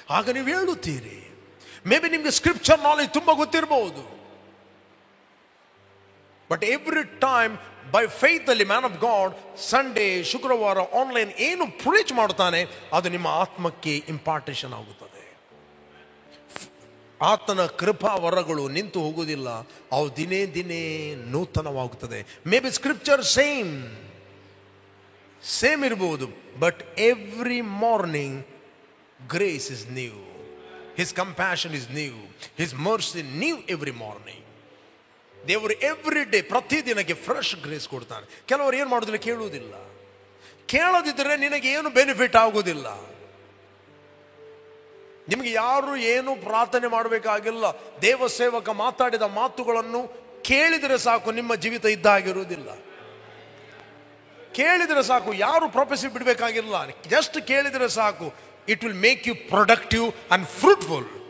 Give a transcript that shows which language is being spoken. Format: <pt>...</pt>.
<kn>ಆಗ ನೀವು ಹೇಳುತ್ತೀರಿ. ಮೇ ಬಿ ನಿಮಗೆ ಸ್ಕ್ರಿಪ್ಚರ್ ನಾಲೆಜ್ ತುಂಬ ಗೊತ್ತಿರಬಹುದು,</kn> <en>but every time by faith</en> <kn>ಅಲ್ಲಿ ಮ್ಯಾನ್ ಆಫ್ ಗಾಡ್ ಸಂಡೇ, ಶುಕ್ರವಾರ ಆನ್ಲೈನ್ ಏನು ಪ್ರೀಚ್ ಮಾಡ್ತಾನೆ ಅದು ನಿಮ್ಮ ಆತ್ಮಕ್ಕೆ ಇಂಪಾರ್ಟೇಷನ್ ಆಗುತ್ತದೆ. ಆತನ ಕೃಪಾ ವರಗಳು ನಿಂತು ಹೋಗುವುದಿಲ್ಲ, ಅವು ದಿನೇ ದಿನೇ ನೂತನವಾಗುತ್ತದೆ.</kn> <en>may be scripture same</en> <kn>ಇರಬಹುದು,</kn> <en>But every morning grace is new, his compassion is new, his mercy new every morning.</en> <kn>ದೇವರು ಎವ್ರಿ ಡೇ, ಪ್ರತಿದಿನಕ್ಕೆ ಫ್ರೆಶ್ ಗ್ರೇಸ್ ಕೊಡ್ತಾನೆ. ಕೆಲವರು ಏನು ಮಾಡೋದಿಲ್ಲ, ಕೇಳುವುದಿಲ್ಲ. ಕೇಳದಿದ್ದರೆ ನಿನಗೆ ಏನು ಬೆನಿಫಿಟ್ ಆಗುವುದಿಲ್ಲ. ನಿಮಗೆ ಯಾರು ಏನು ಪ್ರಾರ್ಥನೆ ಮಾಡಬೇಕಾಗಿಲ್ಲ. ದೇವ ಸೇವಕ ಮಾತಾಡಿದ ಮಾತುಗಳನ್ನು ಕೇಳಿದರೆ ಸಾಕು, ನಿಮ್ಮ ಜೀವಿತ ಇದ್ದಾಗಿರುವುದಿಲ್ಲ. ಕೇಳಿದರೆ ಸಾಕು, ಯಾರು ಪ್ರೊಫೆಸಿ ಬಿಡಬೇಕಾಗಿಲ್ಲ, ಜಸ್ಟ್ ಕೇಳಿದರೆ ಸಾಕು.</kn> <en>It will make you productive and fruitful.</en>